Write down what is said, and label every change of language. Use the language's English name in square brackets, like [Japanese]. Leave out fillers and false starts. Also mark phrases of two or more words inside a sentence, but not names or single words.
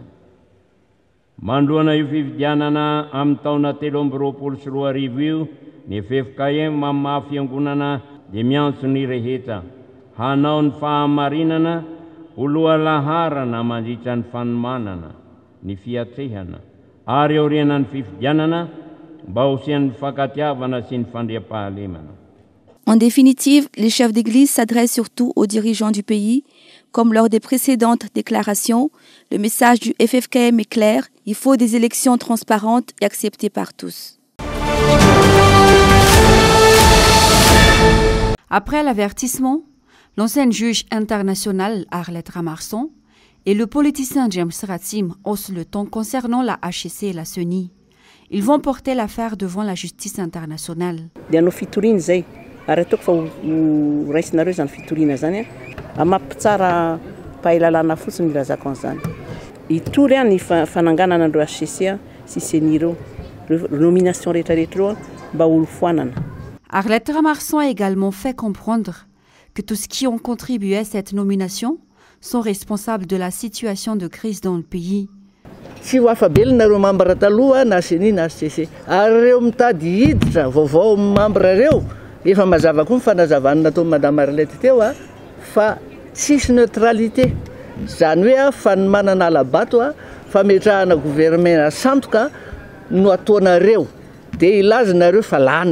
[Malagasy] Mandroana io fifidianana amin'ny taona 2024 io, ny FFKM amin'ny fiangonana dia miantso ny rehetra hanao ny fahamarinana ho lohalaharana mandritra ny fanomanana, ny fiatrehana ary aorianany fifidianana mba hosian'ny fankatiavana sy ny fandriam-pahalemana. [French] En définitive, les chefs d'église s'adressent surtout aux dirigeants du pays. Comme lors des précédentes déclarations, le message du FFKM est clair, il faut des élections transparentes et acceptées par tous. Après l'avertissement, l'ancienne juge internationale Arlette Ramarson et le politicien James Ratim haussent le ton concernant la HCC et la CENI. Ils vont porter l'affaire devant la justice internationale. [Malagasy] Ary ataoko fa ho raisinareo zany fitoriana zany amampitsara pahalalana fotsiny ilazako an'izany. Hitory any fananganana andreo HCC sy CENI ireo nomination rehetrarehetra ireo mba olo foanana. [French] Arlette Ramarson a également fait comprendre que tous ceux qui ont contribué à cette nomination sont responsables de la situation de crise dans le pays. [Malagasy] Tsy ho afabelonareo membre taloha na CENI na HCC ary reo mitady hiditra vaovao membre reo efa mazava koa mifanazavana nataon'i madame Arlette teo fa tsisy neutralité zany hoe fa ny manana alabato fametrahana gouvernement santoka no ataonareo dia ilazanareo fa lany